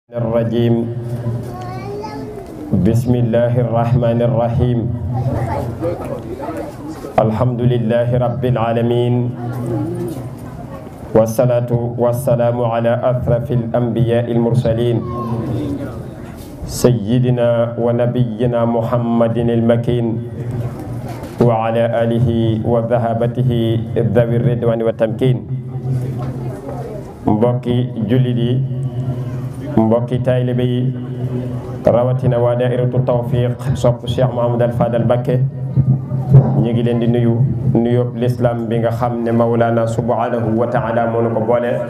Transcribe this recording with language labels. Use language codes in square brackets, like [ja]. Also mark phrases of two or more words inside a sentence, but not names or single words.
[ar] الرجيم بسم الله الرحمن الرحيم الحمد لله رب العالمين والصلاة والسلام على أشرف الأنبياء المرسلين سيدنا ونبينا محمد المكين وعلى آله وذهابته ذوي الرضوان والتمكين [wo] mbokki jullit yi mbokki taalibe yi rawatina waa daairatu tawfiq sopp Cheikh Mouhamadou Fadal Mbacké ñu ngi leen di nuyu nuyób l'islam bi nga xam ne Mawlana [ar] سبحانه وتعالى [wo] moo nu ko boole